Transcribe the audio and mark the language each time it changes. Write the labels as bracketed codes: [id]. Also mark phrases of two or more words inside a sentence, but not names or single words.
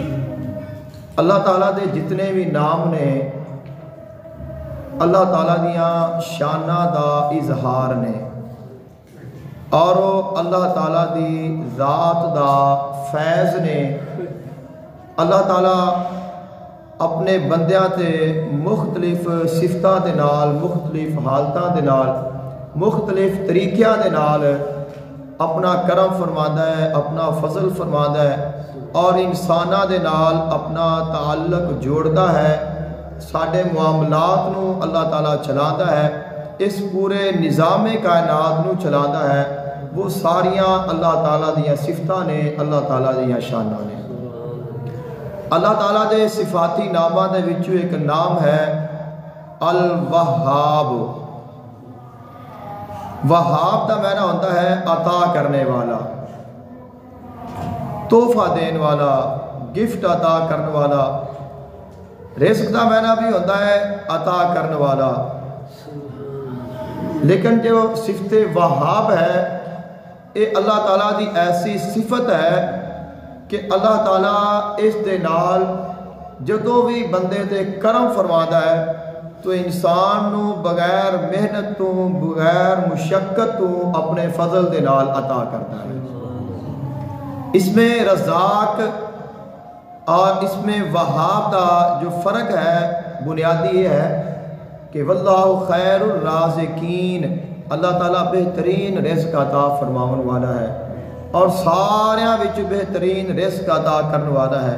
[pa] اللہ تعالیٰ دے جتنے بھی نام نے اللہ تعالیٰ دیاں شانہ دا اظہار نے، اور اللہ تعالیٰ دی ذات دا فیض نے. اللہ تعالیٰ اپنے بندیاں تے مختلف صفتاں دے نال، مختلف حالتاں دے نال، مختلف طریقیاں دے نال اپنا کرم فرماتا ہے، اپنا فضل فرماتا ہے، اور انساناں دے نال اپنا تعلق جوڑتا ہے. ساڈے معاملات نو اللہ تعالیٰ چلاتا ہے، اس پورے نظام کائنات نو چلاتا ہے. وہ ساریاں اللہ تعالیٰ دیاں صفتاں نے، اللہ تعالیٰ دیاں شاناں نے. اللہ تعالیٰ دے صفاتی نامہ دے وچوں ایک نام ہے الوہاب. وہاب دا معنی ہوتا ہے عطا کرنے والا، تحفہ دین والا، گفٹ عطا کرنے والا. رزق دا معنی بھی ہوتا ہے عطا کرنے والا. لیکن جو صفت وہاب ہے، یہ اللہ تعالیٰ دی ایسی صفت ہے کہ اللہ تعالیٰ اس دے نال جدوں بھی بندے تے کرم فرماتا ہے تو انسان نو بغیر محنت تو، بغیر مشقت تو اپنے فضل دے نال عطا کرتا ہے. اس میں رزاق اور اس میں وہاب دا جو فرق ہے بنیادی یہ ہے کہ [ar] واللہ خیر الرازقین، [pa] اللہ تعالیٰ بہترین رزق عطا فرماون والا ہے، اور ساریاں وچ بہترین رزق عطا کرنے والا ہے.